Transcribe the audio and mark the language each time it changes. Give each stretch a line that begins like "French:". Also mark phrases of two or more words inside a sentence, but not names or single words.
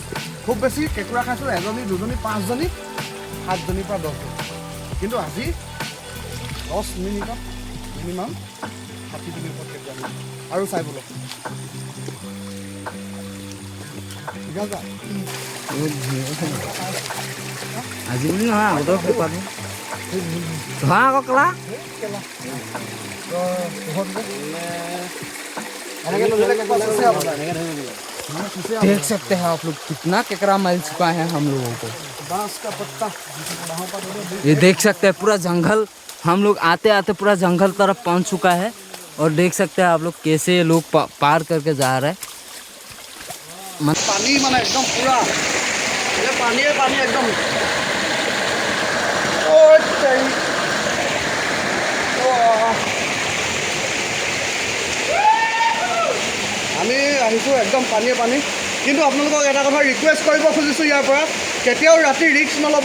Assamese: খুব বেছি কেঁকুৰা খাইছোঁ 1জনী 2জনী 5জনী 7জনীৰ পৰা 10জনী, কিন্তু আজি 10 মিনিটত মিনিমাম 60জনীৰ ওপৰত কেঁকুৰা। আৰু চাই বোলো আজি বুলি নহয়, আগতে কেঁকুৰাটো ধৰা আকৌ কেলা।
Hindi: देख सकते हैं आप लोग कितना केकड़ा मिल चुका है हम लोगों को। बांस का पत्ता, ये देख सकते हैं पूरा जंगल, हम लोग आते आते पूरा जंगल तरफ पहुंच चुका है और देख सकते हैं आप लोग कैसे लोग पार करके जा रहे हैं। पानी माने एकदम पूरा ये पानी एकदम
Assamese: আমি আহিছোঁ একদম পানী। কিন্তু আপোনালোকক এটা কথা ৰিকুৱেষ্ট কৰিব খুজিছোঁ, ইয়াৰ পৰা কেতিয়াও ৰাতি ৰিস্ক নল'ব।